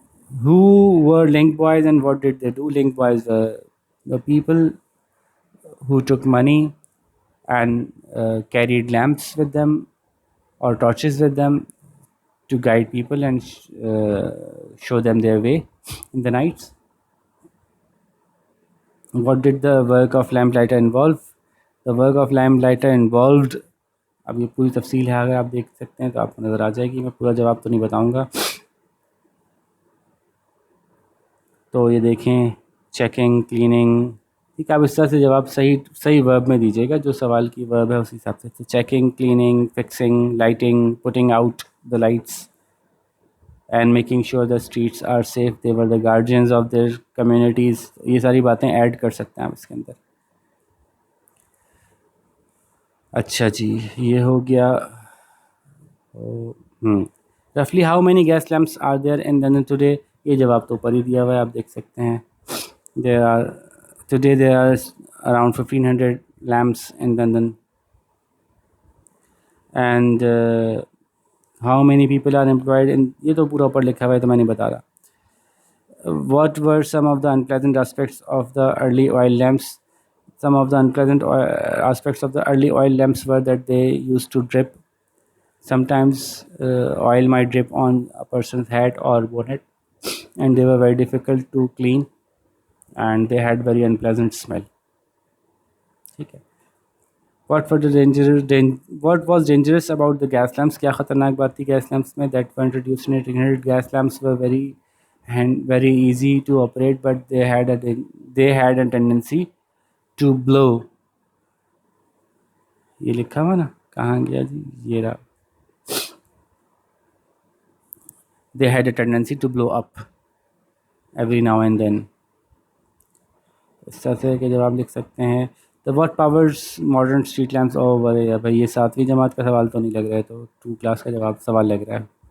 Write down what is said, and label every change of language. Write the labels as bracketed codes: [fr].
[en] Who were link boys and what did they do? Link boys were the people who took money and carried lamps with them or torches with them to guide people and show them their way in the nights. What did the work of lamplighter involve? The work of lamplighter involved. [ur] اب یہ پوری تفصیل ہے، اگر آپ دیکھ سکتے ہیں تو آپ کو نظر آ جائے گی. میں پورا جواب تو نہیں بتاؤں گا. تو یہ دیکھیں چیکنگ، کلیننگ. ٹھیک ہے، آپ اس طرح سے جواب صحیح ورب میں دیجیے گا جو سوال کی ورب ہے اسی حساب سے. [en] Checking, cleaning, fixing, lighting, putting out the lights and making sure the streets are safe. They were the guardians of their communities. [ur] یہ ساری باتیں ایڈ کر سکتے ہیں آپ اس کے اندر. اچھا جی، یہ ہو گیا. رفلی how many gas lamps are there in London today? یہ جواب تو اوپر ہی دیا ہوا ہے، آپ دیکھ سکتے ہیں. [en] there are around 1500 lamps in London. And how many people are employed in؟ [ur] یہ تو پورا اوپر لکھا ہوا ہے تو میں نہیں بتا رہا. [en] What were some of the unpleasant aspects of the early oil lamps? Some of the unpleasant aspects of the early oil lamps were that they used to drip. Sometimes oil might drip on a person's hat or bonnet, and they were very difficult to clean, and they had very unpleasant smell. [ur] ٹھیک ہے. [en] What was dangerous about the gas lamps? [ur] کیا خطرناک بات تھی gas lamps میں؟ [en] That were introduced in 1800. Gas lamps were very easy to operate, but they had a tendency to blow. [ur] یہ لکھا ہوا نا، کہاں گیا جی؟ یہ رہا. [en] They had a tendency to blow up every now and then. [ur] اس طرح سے کہ جواب لکھ سکتے ہیں. [en] The what powers modern street lamps over؟ [ur] بھائی یہ 7ویں جماعت کا سوال تو نہیں لگ رہا ہے، تو 2 کلاس کا جواب سوال لگ رہا ہے.